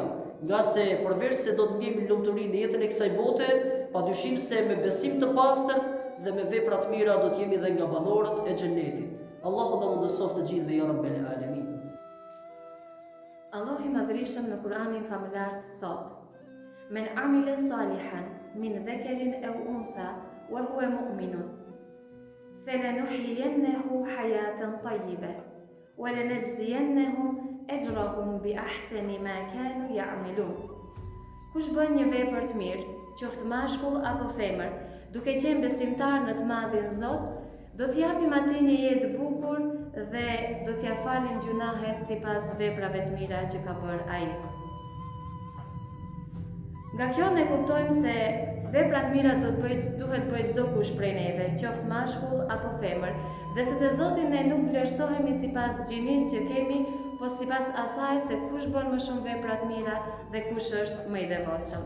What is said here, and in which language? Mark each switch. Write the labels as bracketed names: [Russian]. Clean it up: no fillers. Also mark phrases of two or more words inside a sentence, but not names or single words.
[Albanian] Nga se përveç se do të ndjejmë lumturinë në jetën e kësaj bote, padyshim se me besim të pastër dhe me vepra të mira do të jemi dhe nga banorët e xhenetit. Allahu na mundësoft të gjithëve [Arabic] يا رب العالمين. [Albanian] Allahu i Madhërisëm në Kur'anin famullar thotë: [Arabic] من عمل صالحا من ذكر أو أنثى وهو مؤمن فلنحيينه حياة طيبة ولنجزينهم أجرهم بأحسن ما كانوا يعملون. [Albanian] Kush bën një vepër të mirë, qoftë mashkull apo femër, duke qenë besimtar në të madhin Zot, do t'i japim atij një jetë bukur dhe do t'ia falim gjunahet sipas veprave të mira që ka bërë ai. Nga kjo ne kuptojmë se veprat mira duhet bëj çdo kush prej neve, qoftë mashkull apo femër, dhe se te Zoti ne nuk vlerësohemi sipas gjinisë që kemi, po sipas asaj se kush bën më shumë vepra të mira dhe kush është më i devotshëm.